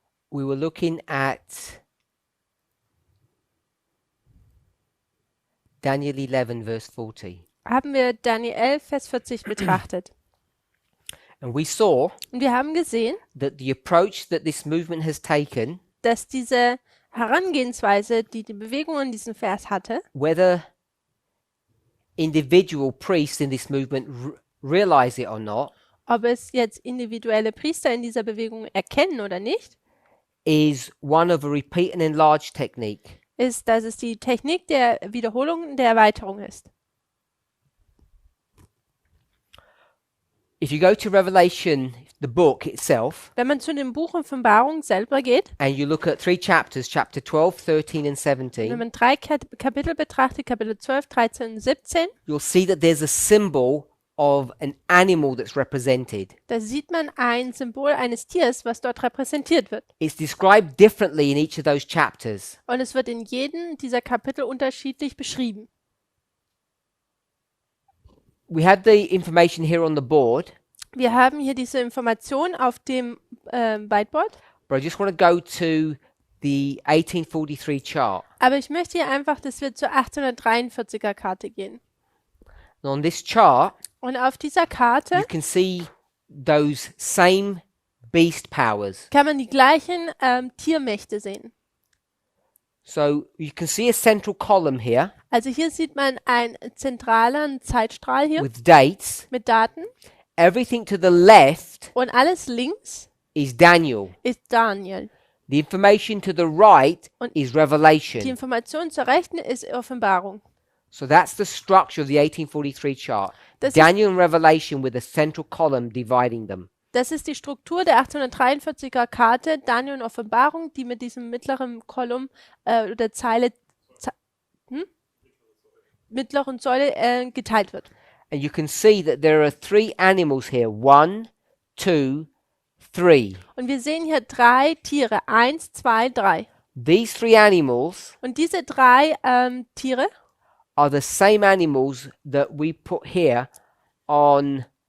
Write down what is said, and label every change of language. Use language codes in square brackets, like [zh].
[en] we were looking at Daniel 11, verse 40. [de] haben wir Daniel 11, Vers 40 betrachtet. [en] And we saw [de] Und wir haben gesehen, [en] that the approach that this movement has taken, [de] dass diese Herangehensweise, die die Bewegung in diesem Vers hatte, [en] whether individual priests in this movement realize it or not, [de] ob es jetzt individuelle Priester in dieser Bewegung erkennen oder nicht, [en] is one of a repeat and enlarge technique. [de] ist, dass es die Technik der Wiederholung und der Erweiterung ist. [en] If you go to Revelation, the book itself, [de] Wenn man zu dem Buch Offenbarung selber geht, [en] and you look at 3 chapters, chapter 12, 13 and [de] wenn [en] 17, [de] man 3 Kapitel betrachtet, Kapitel 12, 13 und 17, [en] you'll see that there's a symbol of an animal that's represented. [de] da sieht man ein Symbol eines Tiers, was dort repräsentiert wird. [en] It's described differently in each of those chapters. [de] Und es wird in jedem dieser Kapitel unterschiedlich beschrieben. [en] We have the information here on the board, [de] Wir haben hier diese Information auf dem Whiteboard, [en] but I just want to go to the 1843 chart. [de] aber ich möchte hier einfach, dass wir zur 1843er Karte gehen. [en] And on this chart, [de] Und auf dieser Karte [en] you can see those same beast powers. [de] kann man die gleichen Tiermächte sehen. [en] So you can see a central column here [de] Also hier sieht man einen zentralen Zeitstrahl hier [en] with dates. [de] mit Daten [en] Everything to the left [de] und alles links [en] is Daniel. [de] ist Daniel. [en] The information to the right [de] Und [en] is [de] Die [en] Revelation. [de] Information zur Rechten ist Offenbarung. [en] So that's the structure of the 1843 chart. [de] Das ist, [en] Daniel and Revelation with a central column dividing them. [de] das ist die Struktur der 1843er Karte, Daniel und Offenbarung, die mit diesem mittleren Kolumn oder Zeile, mittleren Säule geteilt wird. [en] And you can see that there are 3 animals here. 1, 2, 3. [de] Und wir sehen hier 3 Tiere, 1, 2, 3. [en] These 3 animals [de] Und diese 3 Tiere [en] are the same animals that we put here on